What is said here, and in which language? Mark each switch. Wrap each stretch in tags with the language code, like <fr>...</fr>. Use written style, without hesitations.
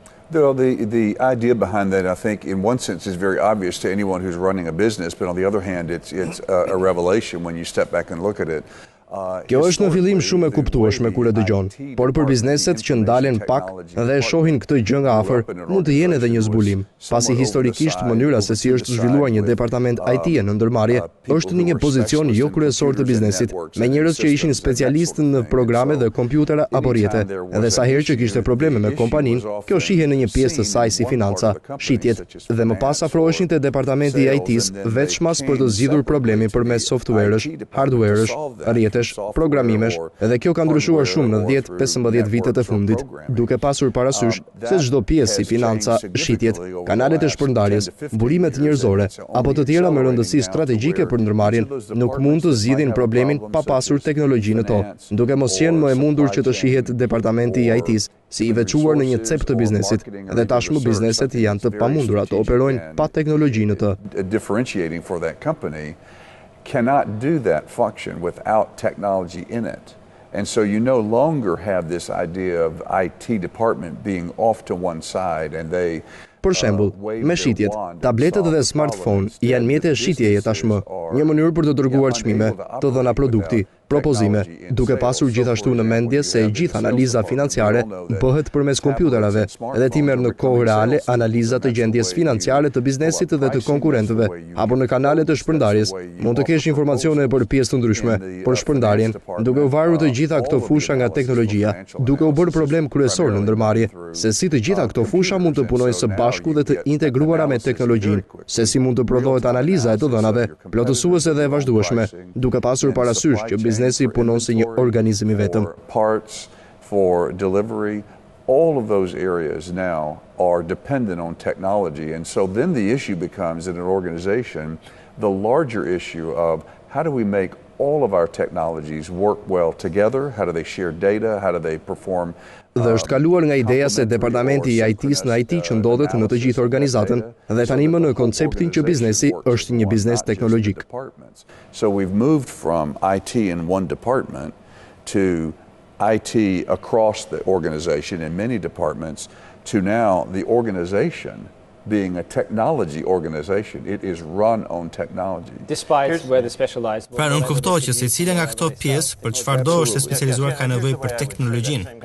<en>The idea behind that, I think, in one sense, is very obvious to anyone who's running a business, but on the other hand, it's a revelation when you step back and look at it.</en> <sq>Kjo është në fillim shumë e kuptueshme kur e dëgjon, por për bizneset që ndalen pak dhe e shohin këtë gjë nga afër, mund të jenë edhe një zbulim, pasi historikisht mënyra se si është zhvilluar një departament IT në ndërmarrje është në një pozicion jo kryesor të biznesit, me njerëz që ishin specialistë në programe dhe kompjutera apo rrjete. Edhe sa herë që kishte probleme me kompaninë, kjo shihej në një pjesë të saj si financa, shitjet, dhe më pas afroheshin te departamenti i IT-s vetëm për të zgjidhur problemin përmes softwaresh, hardwaresh, rrjetesh, programimesh, edhe kjo ka ndryshuar shumë në 10-15 vitet e fundit, duke pasur parasysh se çdo pjesë si financa, shitjet, kanalet e shpërndarjes, burimet njerëzore apo të tjera me rëndësi strategjike për ndërmarrjen nuk mund të zgjidhin problemin pa pasur teknologji në to, duke mos qenë më e mundur që të shihet departamenti i IT-s si i veçuar në një cep të biznesit, dhe tashmë bizneset janë të pamundura të operojnë pa teknologji në të.</sq> <en>Differentiating for that company cannot do that function without technology in it. And so you no longer have this idea of IT department being off to one side and they</en> <sq>Për shembull, me shitjet, tabletet dhe smartphone janë mjete shitjeje tashmë, një mënyrë për të dërguar çmime, të dhëna produkti, propozime, duke pasur gjithashtu në mendje se gjithë analiza financiare bëhet përmes kompjuterave dhe ti merr në kohë reale analiza të gjendjes financiare të biznesit dhe të konkurrentëve, apo në kanalet e shpërndarjes mund të kesh informacione për pjesë të ndryshme, për shpërndarjen, duke u varur të gjitha këto fusha nga teknologjia, duke u bërë problem kryesor në ndërmarrje, se si të gjitha këto fusha mund të punojnë së bashku dhe të integruara me teknologjinë, se si mund të prodhohet analiza e të dhënave, plotësuese dhe e vazhdueshme, duke pasur parasysh që biznesi punon si një organizëm i vetëm.</sq> <en>Parts for delivery, all of those areas now are dependent on technology, and so then the issue becomes in an organization the larger issue of how do we make all of our technologies work well together, how do they share data, how do they perform.</en> <sq>Dhe është kaluar nga ideja se departamenti i IT-s në IT që ndodhet në të gjithë organizatën dhe tani më në konceptin që biznesi është një biznes teknologjik.</sq> <en>So we've moved from IT in one department to IT across the organization in many departments to now the organization being a technology organization. It is run on technology. Despite where the specialized.</en> <sq>Pra nuk kuptoj që secila nga këto pjesë për çfarëdo është e specializuar ka nevojë për teknologjinë.</sq>